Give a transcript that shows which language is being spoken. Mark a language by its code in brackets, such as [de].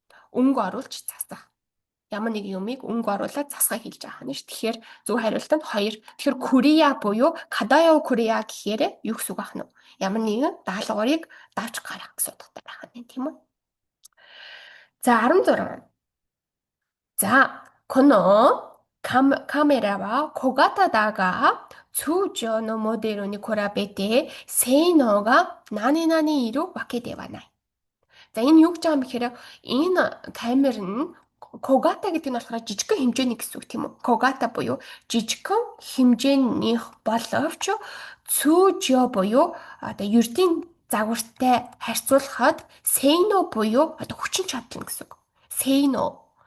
[mn] Өнгө оруулж засах. Ямар нэг юмыг өнгө оруулаад засахыг хэлж байгаа нь ш. Тэгэхээр зөв хариулт нь 2. Тэгэхээр Корея буюу Кадаяо Корея гэхээр юу гэсэн үг ах нь вэ? Ямар нэгэн даалгаврыг давж гарах гэсэн утгатай байх нь тийм үү? За 16. [ja] За, このカメラは小型だが、通常のモデルに比べて性能が何々いるわけではない。 [mn] За энэ юу гэж байгаа юм бэхээр энэ камер нь когата гэдэг нь болохоор жижигхэн хэмжээний гэсэн үг тийм үү? Когата буюу жижигхэн хэмжээнийх боловч цүүжё буюу одоо ердийн загвартай харьцуулахад сейно буюу одоо хүчин чадал гэсэн үг. Сейно.